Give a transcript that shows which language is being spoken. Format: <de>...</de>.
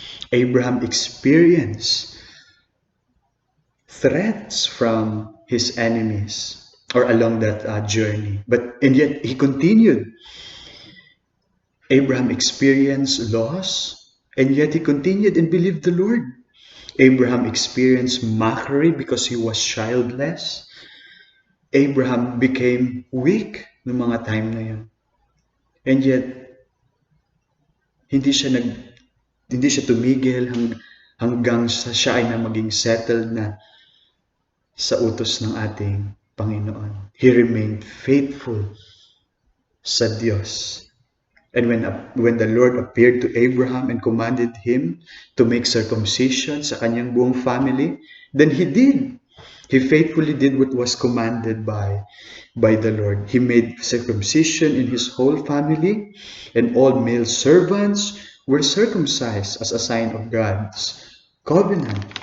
<en>Abraham experienced threats from his enemies or along that journey, and yet he continued. Abraham experienced loss, and yet he continued and believed the Lord. Abraham experienced mockery because he was childless. Abraham became weak</en> <tl>noong mga time na yun.</tl> <en>And yet,</en> <tl>hindi siya tumigil hanggang siya ay na maging settled na sa utos ng ating Panginoon.</tl> <en>He remained faithful</en> <tl>sa Diyos.</tl> <en>And when the Lord appeared to Abraham and commanded him to make circumcision</en> <tl>sa kanyang buong family,</tl> <en>then he did. He faithfully did what was commanded by the Lord. He made circumcision in his whole family, and all male servants were circumcised as a sign of God's covenant.</en>